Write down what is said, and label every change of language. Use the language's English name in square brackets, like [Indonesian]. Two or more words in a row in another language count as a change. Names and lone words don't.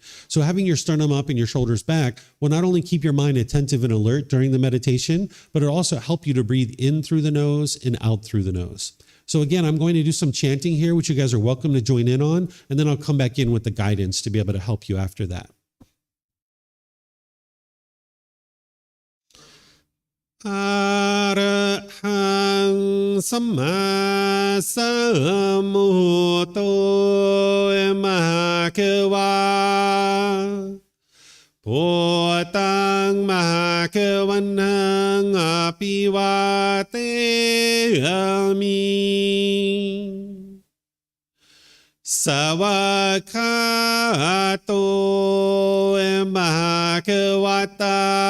[English] So having your sternum up and your shoulders back will not only keep your mind attentive and alert during the meditation, but it'll also help you to breathe in through the nose and out through the nose. So again, I'm going to do some chanting here, which you guys are welcome to join in on, and then I'll come back in with the guidance to be able to help you after that. [Pali] Arahang Samma Sambuddho Mahakeva Bhutang Mahakeva Bhagavanang apivateyami Savakato Bhagavata